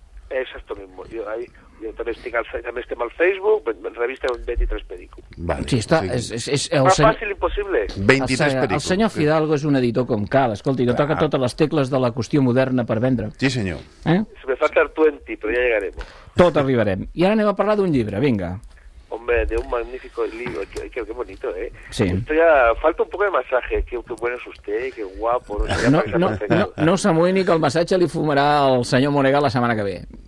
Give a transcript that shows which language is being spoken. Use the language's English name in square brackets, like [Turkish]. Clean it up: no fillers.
[Spanish] Exacto mismo. [Catalan] Jo també estem al Facebook, revista 23perico. Vale. Sí, està, és el senyor... fàcil, impossible. 23perico. El senyor Fidalgo és un editor com cal, escolti, que toca totes les tecles de la qüestió moderna per vendre. Sí, senyor. [Spanish] Se me falta el 20, [Catalan] però ja llegarem. Tot arribarem. I ara anem a parlar d'un llibre, vinga. [Spanish] Hombre, de un magnífico libro, qué bonito, ¿eh? Sí. Ya, falta un poco de masaje, qué bueno es usted, qué guapo. [Catalan] No s'amoïni, que el massatge li fumarà el senyor Monega la setmana que ve.